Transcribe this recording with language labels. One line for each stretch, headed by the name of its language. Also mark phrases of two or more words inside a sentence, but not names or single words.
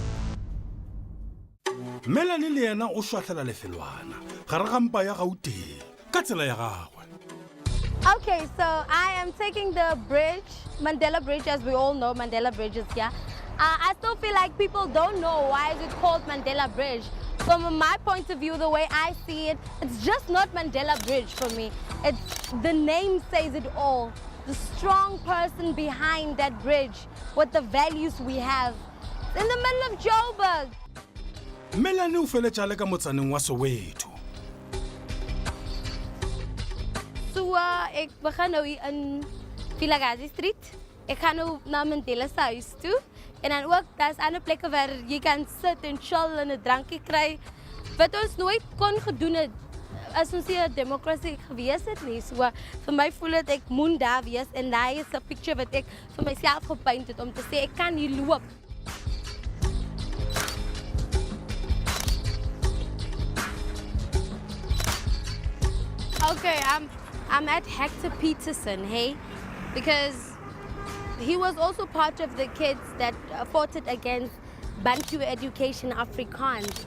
Northern Sotho: Mellnie le yena o shwahlela lefelwana gare ga mpa ya Gauteng ka tsela ya gagwe.
English: Okay, so I am taking the bridge, Mandela Bridge, as we all know, Mandela Bridge is here. I still feel like people don't know why is it called Mandela Bridge. From my point of view, the way I see it, it's just not Mandela Bridge for me. It's the name says it all. The strong person behind that bridge, what the values we have. It's in the middle of Joburg.
Northern Sotho: Mellnie o feletša le ka motsaneng wa Soweto.
Afrikaans: So ek begin nou hier in Vilakazi Street. Ek gaan nou na Mandela se huis toe. En dan ook, daar's ander plekke waar jy kan sit en chill en 'n drankie kry. Wat ons nooit kon gedoen het as ons hier 'n demokrasie gewees het nie. So vir my voel dit ek moet daar wees en daai is 'n picture wat ek vir myself gepaint het om te sê ek kan hier loop.
English: Okay, I'm at Hector Peterson, hey? Because he was also part of the kids that fought it against Bantu education Afrikaans.